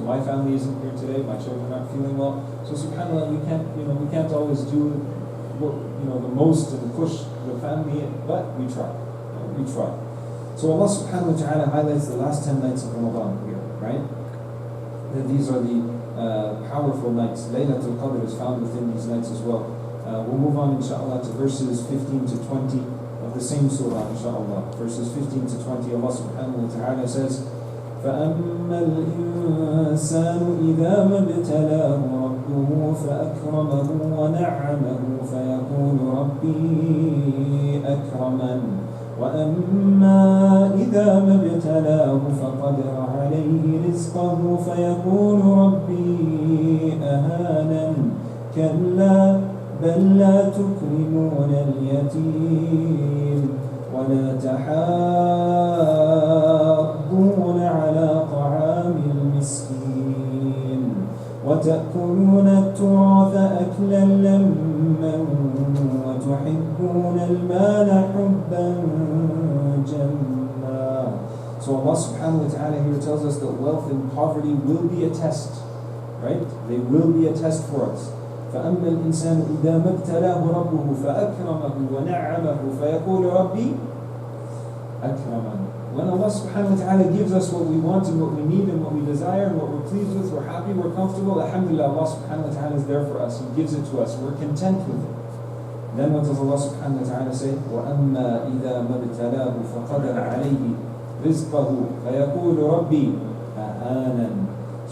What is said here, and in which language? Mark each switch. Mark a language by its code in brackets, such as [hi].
[en] My family isn't here today, my children aren't feeling well. So subhanAllah, we can't always do the most and push the family in, but we try. We try. So Allah subhanahu wa ta'ala highlights the last 10 nights of Ramadan here, right? That these are the powerful nights. Laylatul Qadr is found within these nights as well. We'll move on inshaAllah to verses 15 to 20 of the same surah inshaAllah. Verses 15 to 20, Allah subhanahu wa ta'ala says, [ar] فَأَمَّا الْإِنسَانُ إِذَا مَا ابْتَلَاهُ رَبُّهُ فَأَكْرَمَهُ وَنَعَّمَهُ فَيَقُولُ رَبِّي أَكْرَمَنِ وَأَمَّا إِذَا مَا ابْتَلَاهُ فَقَدَرَ عَلَيْهِ رِزْقَهُ فَيَقُولُ رَبِّي أَهَانَنِ كَلَّا بل لا تكرمون اليتيم ولا تحاضون على طعام المسكين وتأكلون التراث أكلا لما وتحبون المال حبا جما. [en] So Allah subhanahu wa ta'ala here tells us that wealth and poverty will be a test, right? They will be a test for us. [ar] فأما الإنسان إذا ما ابتلاه ربه فأكرمه ونعمه فيقول ربي أكرمن. [en] When Allah subhanahu wa ta'ala gives us what we want and what we need and what we desire and what we're pleased with, we're happy, we're comfortable, alhamdulillah, Allah subhanahu wa ta'ala is there for us. He gives it to us. We're content with it. Then what does Allah subhanahu wa ta'ala say? [ar] وَأَمَّا إِذَا مَا ابْتَلَاهُ فَقَدَرَ عَلَيْهِ رِزْقَهُ فَيَقُولُ رَبِّي أَهَانَنِ.